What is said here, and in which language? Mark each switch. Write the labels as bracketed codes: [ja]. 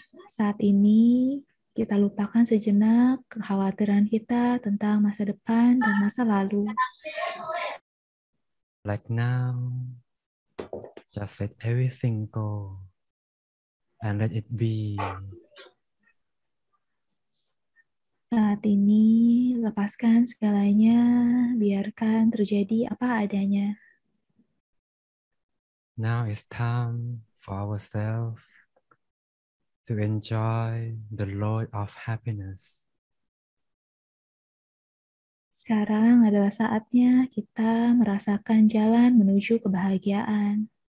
[id] Saat ini, kita lupakan sejenak kekhawatiran kita tentang masa depan dan masa lalu. [en] Like now, just let everything go and let it be. [id] Saat ini, lepaskan segalanya, biarkan terjadi apa adanya. [en] Now it's time for ourselves to enjoy the Lord of happiness. [id] Sekarang adalah saatnya kita merasakan jalan menuju kebahagiaan.